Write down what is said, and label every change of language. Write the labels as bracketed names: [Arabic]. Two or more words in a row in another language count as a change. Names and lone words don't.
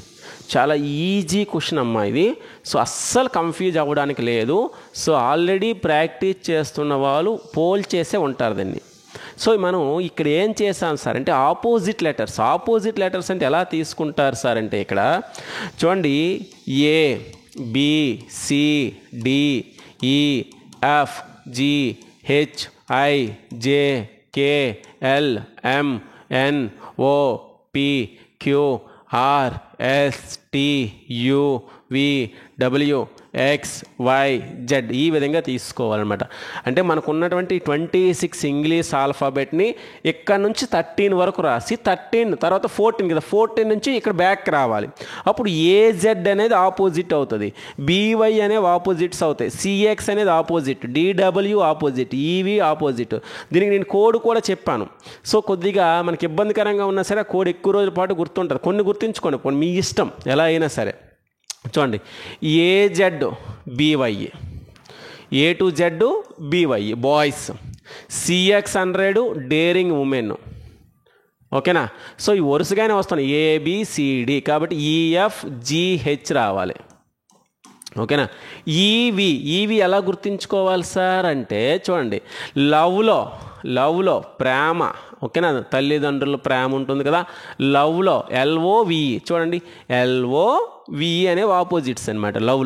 [Telugu] చాలా [English] easy question [Telugu] అమ్మా ఇది. సో అస్సలు కన్ఫ్యూజ్ అవ్వడానికి లేదు. సో [English] already practice [Telugu] చేస్తున్న వాళ్ళు పోల్ చేసే ఉంటారు దాన్ని. సో మనం ఇక్కడ ఏం చేసాం సార్ అంటే [English] opposite letters [Telugu] అంటే ఎలా తీసుకుంటారు సార్ అంటే ఇక్కడ చూడండి [English] A B C D E F G H I J K L M N O P Q R S T U V W X Y Z [Telugu] ఈ విధంగా తీసుకోవాలన్నమాట. అంటే మనకు ఉన్నటువంటి 26 [English] English alphabet [Telugu] ఇక్కడ నుంచి 13 వరకు రాసి 13 తర్వాత 14 కదా, 14 నుంచి ఇక్కడ బ్యాక్ రావాలి. అప్పుడు AZ అనేది ఆపోజిట్ అవుతుంది, BY అనేవి ఆపోజిట్స్ అవుతాయి, CX అనేది ఆపోజిట్, DW ఆపోజిట్, EV ఆపోజిట్. దీనికి నేను కోడ్ కూడా చెప్పాను. సో కొద్దిగా మనకి ఇబ్బందికరంగా ఉన్నా సరే ఆ కోడ్ ఎక్కువ రోజుల పాటు గుర్తుంటుంది. కొన్ని గుర్తుంచుకోండి, కొన్ని మీ ఇష్టం ఎలా అయినా సరే. చూడండి AZBY, [English] A to Z BY boys, [Telugu] CX100 [English] daring women. [Telugu] ఓకేనా? సో ఈ వరుసగానే వస్తాను ABCD కాబట్టి EFGH రావాలి. ఓకేనా? ఈవి ఎలా గుర్తుంచుకోవాలి సార్ అంటే చూడండి లవ్లో ప్రేమ. ఓకేనా? తల్లిదండ్రుల ప్రేమ ఉంటుంది కదా, లవ్లో LOVE చూడండి, LOVE అనేవి ఆపోజిట్స్ అనమాట లవ్లో.